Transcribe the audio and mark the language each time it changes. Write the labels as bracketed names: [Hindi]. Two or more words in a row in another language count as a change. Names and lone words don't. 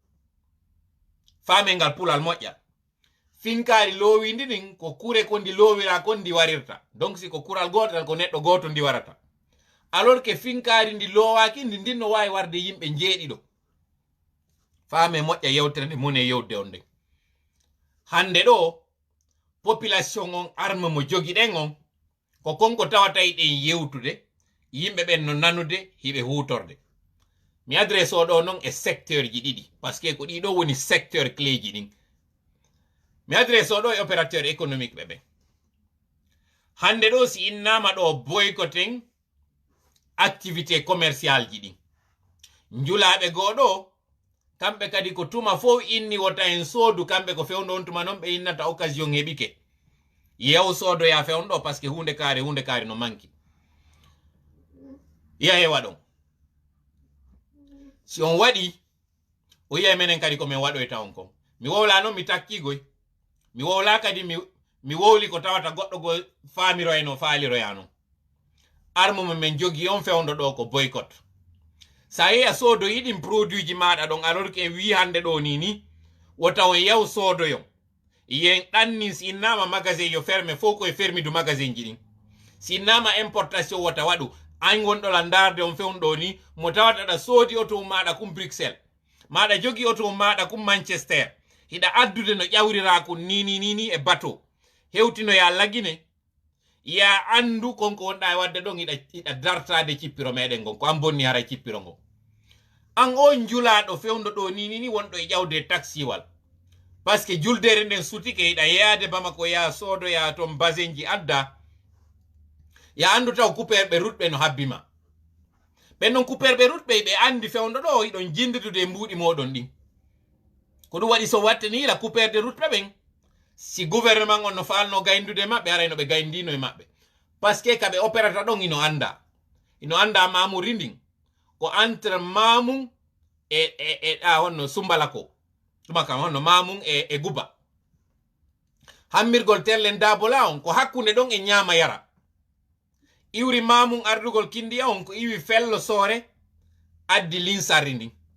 [Fula] faame ngal pulal moƴƴa finkari loowi ndi ɗin ko kure ko ndi loowira kon ndi warirta donc si ko kural gotal ko neɗɗo goto ndi warata [French] alors que [Fula] finkari ndi loowaki ndi ndin no wawi warde yimɓe jeeɗiɗo faame moƴƴa yewtere nde mone yewde on nden hande ɗo population on arme mo jogi ɗen on ko konko tawata ɗen yewtude yimɓe ɓen no nanude hiɓe hutorde mi adresse o ɗo noon e secteur ji ɗiɗi [French] par ce que [Fula] ko ɗiɗo woni [French] secteur clé [Fula] ji ɗin mi adresse o ɗo e [French] opérateur économique [Fula] ɓe ɓen hande ɗo si innama ɗo boycotting [French] activité commercial [Fula] ji ɗin njulaɓe goɗo kamɓe kadi ko tuma fof inni wota en soodu kamɓe ko fewndo on tuma noon ɓe innata occasion heɓike yew soodoya fewndo [French] par ce que [Fula] hunde kaari no manki yahewa ɗon si on waɗi o yiya menen kadi komin waɗoyta on kon mi wowla noon mi takkigoy mi wowla kadi mi wowli ko tawata goɗɗo go faamiroy no faaliroya noon armume men jogi on fewndo ɗo ko boycott sa yeya soodoyiɗin produit ji maɗa ɗon [French] alors que [Fula] wi hande ɗo ni wota on yew soodoyon yen ɗanni si innama magasin yo ferme fof koye fermi [French] du magasin [Fula] ji ɗin si innama importation wota waɗu an gonɗola darde on fewndo ni mo tawata ɗa soodi auto maɗa kum Bruxelles maɗa jogi auto maɗa kum Manchester hiɗa addude no ƴawrirako ni e bateau hewtinoya lagine ya andu konko wonɗa e wadde ɗon hiɗa dartade cippiro meɗen gon ko an bonni hara cippiro ngo an on julaɗo fewndo ɗo ni wonɗo e ƴawde taxiwal [French] par ce que [Fula] juldere nden sutike hiɗa yaade Bamako ya soodoya toon basin ji adda ya andu taw couperɓe rutɓe no habbima ɓen noon couperɓe rutɓe ɓe andi fewndo ɗo hiɗon jinditude mbuuɗi moɗon ɗin ko ɗum waɗi so watte ni la couperde rutɓe ɓen si gouvernement on no falno gayndude maɓɓe arayno ɓe gayndino e maɓɓe [French] par ce [Fula] que kaɓe opérata ɗon ino anda mamuri ndin ko entre mamum ɗa honno Sumbalako tuma kam honno mamum e Guba hammirgol terlen dabola on ko hakkunde ɗon e ñaama yara iwri mamum ardugol kindiya on ko iwi fello soore addi linsarri ndin